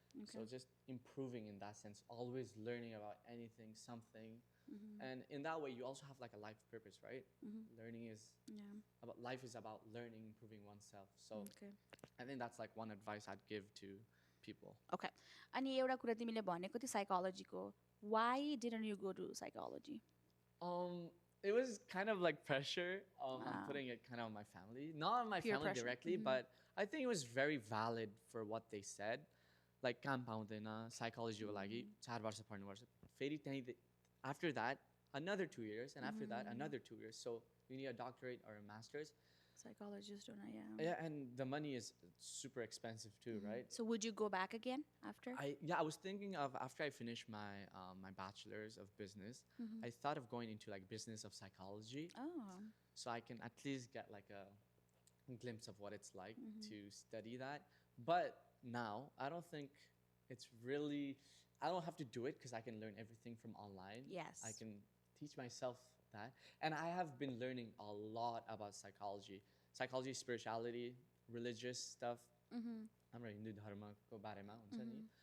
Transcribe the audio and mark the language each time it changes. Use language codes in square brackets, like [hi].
[en] So just improving in that sense, always learning about anything, something. And in that way, you also have like a life purpose, right? Learning is about, life is about learning, improving oneself. So Okay. I think that's like one advice I'd give to people. Okay. [ne] अनि एउटा कुरा तिमीले भनेको थियो साइकोलोजीको. [en] Why didn't you go to psychology? It was kind of like pressure. I'm Ah. putting it kind of on my family, not on my Peer family pressure. directly, but I think it was very valid for what they said. [ne] Like काम पाउँदैन psychologyको लागि 4 वर्ष पढ्नुपर्छ. फेरि त्यही [en] after that another 2 years, and after that another 2 years. So you need a doctorate or a master's. Psychologists don't know, yeah. Yeah, and the money is super expensive too, right? So would you go back again after? I was thinking of, after I finished my my bachelor's of business, I thought of going into like business of psychology, Oh. so I can at least get like a glimpse of what it's like to study that. But now I don't think it's really, I don't have to do it because I can learn everything from online. Yes. I can teach myself that. And I have been learning a lot about psychology, spirituality, religious stuff. [ne] हाम्रो हिन्दू धर्मको बारेमा हुन्छ नि.